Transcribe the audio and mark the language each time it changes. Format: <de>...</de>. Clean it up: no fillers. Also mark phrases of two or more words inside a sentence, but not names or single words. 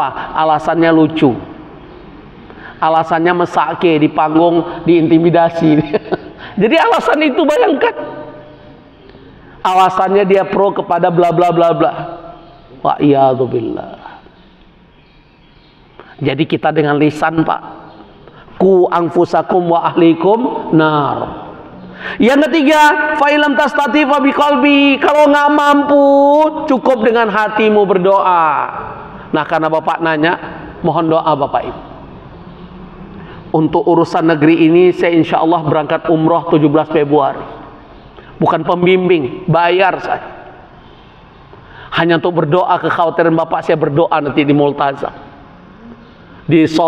<id>Alasannya lucu, alasannya mesake di panggung, diintimidasi. Jadi alasan itu, bayangkan, alasannya dia pro kepada bla bla bla bla.</id> <ar>والعياذ بالله.</ar> <id>Jadi kita dengan lisan, Pak.</id> <ar>قوا أنفسكم وأهليكم نار.</ar> <id>Yang ketiga,</id> <ar>فإن لم تستطع فبقلبي.</ar> <id>Kalau nggak mampu, cukup dengan hatimu berdoa. Nah, karena Bapak nanya, mohon doa Bapak Ibu. Untuk urusan negeri ini, saya</id> <ar>إن شاء الله</ar> <id>berangkat umroh 17 Februari. Bukan pembimbing, bayar saya. Hanya untuk berdoa, kekhawatiran Bapak, saya berdoa nanti di Multazam.</id>